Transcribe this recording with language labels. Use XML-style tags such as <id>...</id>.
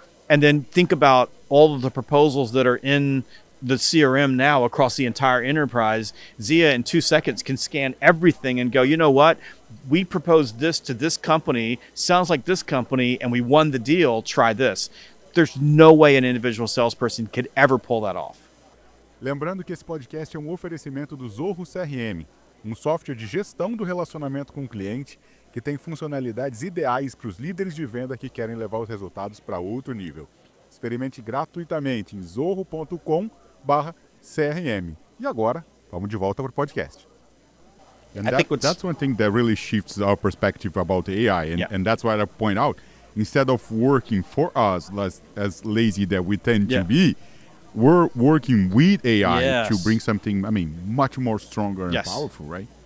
<en>And then think about all of the proposals that are in the CRM now across the entire enterprise. Zia in 2 seconds can scan everything and go, "You know what? We proposed this to this company, sounds like this company, and we won the deal. Try this." There's no way an individual salesperson could ever pull that off.</en> <pt>Lembrando que esse podcast é um oferecimento do Zoho CRM, software de gestão do relacionamento com o cliente que tem funcionalidades ideais para os líderes de venda que querem levar os resultados para outro nível. Experimente gratuitamente em zoho.com/CRM. E agora, vamos de volta para o podcast.</pt> <en>And that's one thing that really shifts our perspective about AI. And that's why I point out, instead of working for us as lazy that we tend to be, we're working with AI to bring something, much more stronger and powerful, right?</en>